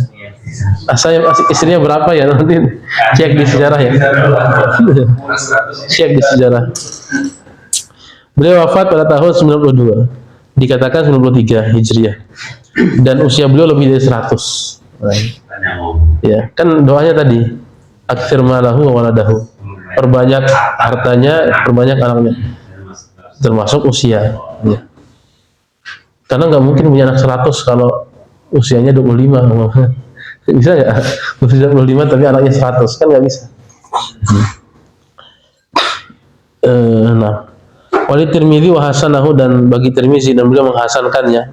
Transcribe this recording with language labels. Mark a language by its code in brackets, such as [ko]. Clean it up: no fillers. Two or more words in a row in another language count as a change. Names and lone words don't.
[id] Istrinya berapa ya, nanti cek di sejarah ya. Cek di sejarah. Beliau wafat pada tahun 92, dikatakan 93 Hijriah, dan usia beliau lebih dari 100. Ya, kan doanya tadi, [ar] أكثر ماله وولده, [id] perbanyak hartanya, perbanyak anaknya, termasuk usia. Ya. Karena nggak mungkin punya anak 100 kalau usianya 25. Bisa ya? Usia 25 tapi anaknya 100, kan nggak bisa. Nah, [ar] ولي الترمذي وحسنه, [id] dan bagi Tirmidzi dan beliau menghasankannya.